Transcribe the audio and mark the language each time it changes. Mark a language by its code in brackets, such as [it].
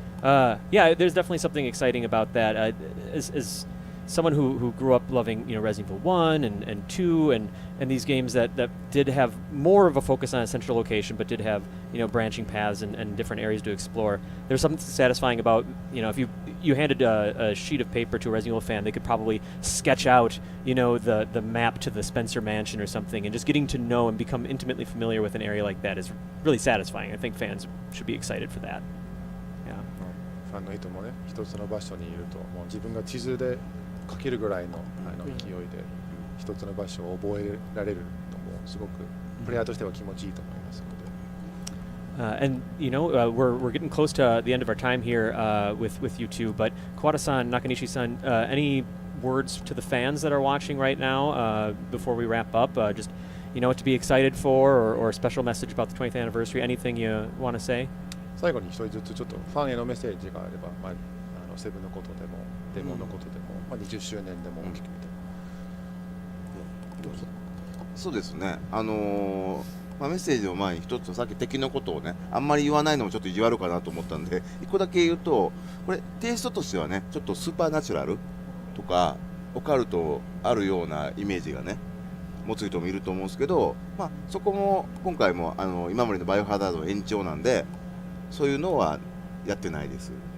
[en] Yeah, there's definitely something exciting about that. As someone who grew up loving, you know, Resident Evil 1 and 2 and these games that did have more of a focus on a central location but did have, you know, branching paths and different areas to explore, there's something satisfying about, you know, if you handed a sheet of paper to a Resident Evil fan, they could probably sketch out, you know, the map to the Spencer Mansion or something, and just getting to know and become intimately familiar with an area like that is really satisfying. I think fans should be excited for that. Yeah. [ja] ファンの人もね、一つの場所にいると、もう自分が地図で書けるぐらいの勢いで一つの場所を覚えられるのもすごくプレイヤーとしては気持ちいいと思いますので。 [en] And you know, we're getting close to the end of our time here with you two. But Kawada-san, Nakanishi-san, any words to the fans that are watching right now before we wrap up? Just, you know, what to be excited for, or a special message about the 20th anniversary? Anything you want to say? [ja] 最後に一人ずつちょっとファンへのメッセージがあれば、まあ、セブンのことでもデモのことでも、まあ、20周年でも大きく見ても、そうですね、まあ、メッセージの前に一つさっき敵のことをねあんまり言わないのもちょっと意地悪かなと思ったんで一個だけ言うと、これテイストとしてはねちょっとスーパーナチュラルとかオカルトあるようなイメージがね持つ人もいると思うんですけど、まあ、そこも今回も今までのバイオハザードの延長なんでそういうのはやってないです。